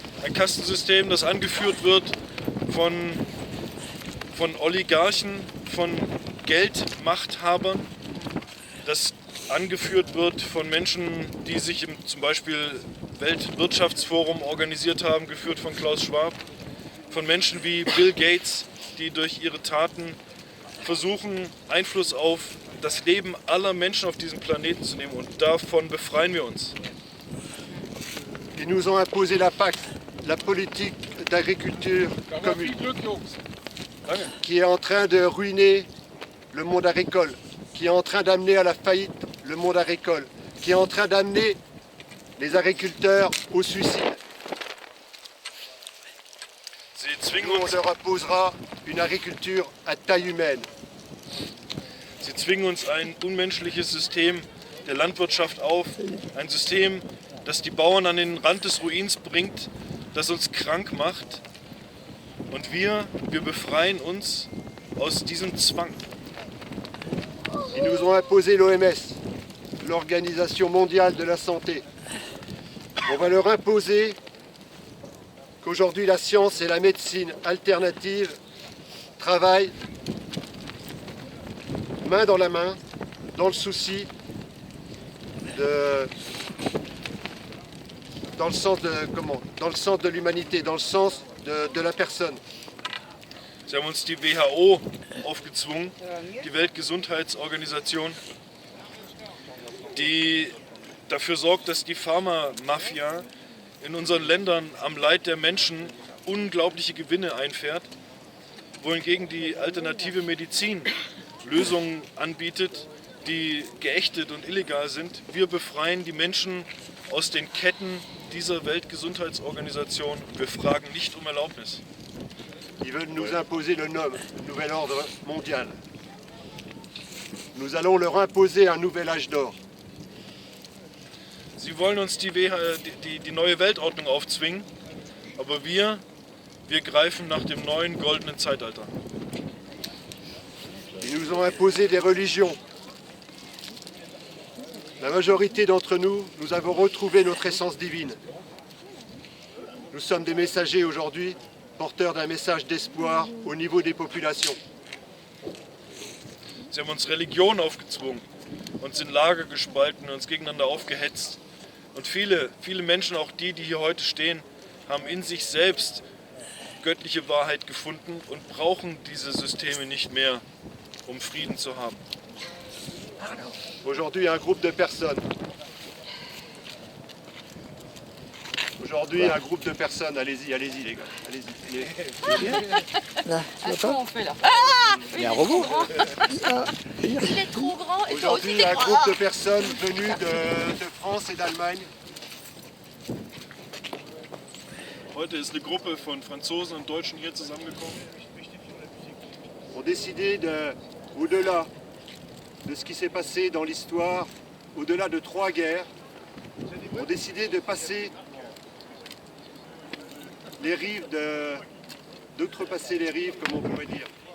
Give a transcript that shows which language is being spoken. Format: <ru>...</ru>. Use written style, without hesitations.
<de>Ein Kastensystem, das angeführt wird von Oligarchen, von Geldmachthabern, das angeführt wird von Menschen, die sich im zum Beispiel Weltwirtschaftsforum organisiert haben, geführt von Klaus Schwab, von Menschen wie Bill Gates, die durch ihre Taten versuchen, Einfluss auf das Leben aller Menschen auf diesem Planeten zu nehmen, und davon befreien wir uns.</de> <fr>Ils nous ont imposé la PAC, la politique d'agriculture commune, qui est en train de ruiner le monde agricole, qui est en train d'amener à la faillite le monde agricole, qui est en train d'amener les agriculteurs au suicide. Nous, on leur imposera une agriculture à taille humaine.</fr> <de>Sie zwingen uns ein unmenschliches System der Landwirtschaft auf, ein System, das die Bauern an den Rand des Ruins bringt, das uns krank macht. Und wir befreien uns aus diesem Zwang.</de> <fr>Ils nous ont imposé l'OMS, l'Organisation mondiale de la santé. On va leur imposer qu'aujourd'hui la science et la médecine alternative travaillent main dans la main, dans le souci dans le sens de l'humanité, dans le sens de la personne.</fr> <de>Sie haben uns die WHO aufgezwungen, die Weltgesundheitsorganisation, die dafür sorgt, dass die Pharmamafia in unseren Ländern am Leid der Menschen unglaubliche Gewinne einfährt, wohingegen die alternative Medizin Lösungen anbietet, die geächtet und illegal sind. Wir befreien die Menschen aus den Ketten dieser Weltgesundheitsorganisation. Wir fragen nicht um Erlaubnis.</de> <fr>Ils veulent nous imposer le nouvel ordre mondial. Nous allons leur imposer un nouvel âge d'or.</fr> <de>Sie wollen uns die neue Weltordnung aufzwingen, aber wir Wir greifen nach dem neuen goldenen Zeitalter.</de> <fr>Ils nous ont imposé des religions. La majorité d'entre nous, nous avons retrouvé notre essence divine. Nous sommes des messagers aujourd'hui, porteurs d'un message d'espoir au niveau des populations.</fr> <de>Sie haben uns Religion aufgezwungen, uns in Lager gespalten, uns gegeneinander aufgehetzt. Und viele Menschen, auch die hier heute stehen, haben in sich selbst göttliche Wahrheit gefunden und brauchen diese Systeme nicht mehr, um Frieden zu haben.</de> <fr>Aujourd'hui, un groupe de personnes. Aujourd'hui, un groupe de personnes. Allez-y, allez-y les gars. Allez-y. Là, tu vois pas? On fait là. Il y a un robot. Il est trop grand et toi aussi Aujourd'hui, t'es un grand. groupe de personnes venues de France et d'Allemagne</fr> <de>Heute ist eine Gruppe von Franzosen und Deutschen hier zusammengekommen.</de> <fr>ont décidé au-delà de ce qui s'est passé dans l'histoire, au-delà de 3 guerres, ont décidé de passer les rives, d'outrepasser les rives, comme on pourrait dire.</fr>